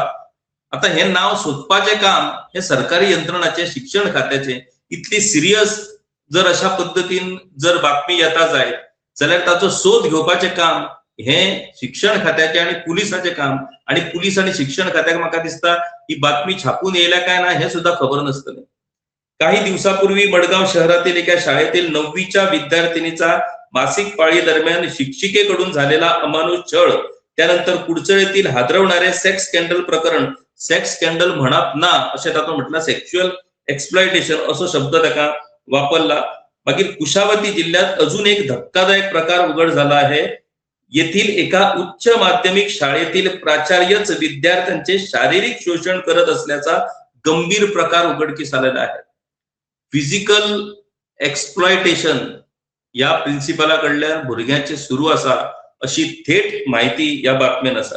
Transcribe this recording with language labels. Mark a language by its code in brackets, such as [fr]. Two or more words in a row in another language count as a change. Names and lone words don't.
[kok] आता हे नाव सोदपाचे काम हे सरकारी यंत्रणाचे, शिक्षण खात्याचे. इतली सिरियस जर अशा पद्धतीन जर बातमी येता जायत जाल्यार ताचो सोद घेवपाचे काम हे शिक्षण खात्याचे आणि पुलिसाचे काम. आणि पुलीस आणि शिक्षण खात्याक म्हाका दिसता ही बातमी छापून येयल्या काय ना हे सुद्धा खबर नसतले. [mr] काही दिवसापूर्वी मडगाव शहरातील एका शाळेतील 9वीच्या विद्यार्थिनीचा मासिक पाळी दरम्यान शिक्षिकेकडून झालेला अमानुष छळ, त्यानंतर कुडचळ येथील हादरवणारे [en] sex scandal [mr] प्रकरण, [en] sex scandal [kok] म्हणप ना अशें तातूंत म्हटलं, [en] sexual exploitation [kok] असो शब्द ताका वापरला. [mr] मागीर कुशावती जिल्ह्यात अजून एक धक्कादायक प्रकार उघड झाला आहे. येथील एका उच्च माध्यमिक शाळेतील प्राचार्यच विद्यार्थ्यांचे शारीरिक शोषण करत असल्याचा गंभीर प्रकार उघडकीस आलेला आहे. [en] physical exploitation [kok] या प्रिन्सिपलाकडल्यान भुरग्यांचे सुरू आसा अशी थेट माहिती या बातमेन आसा.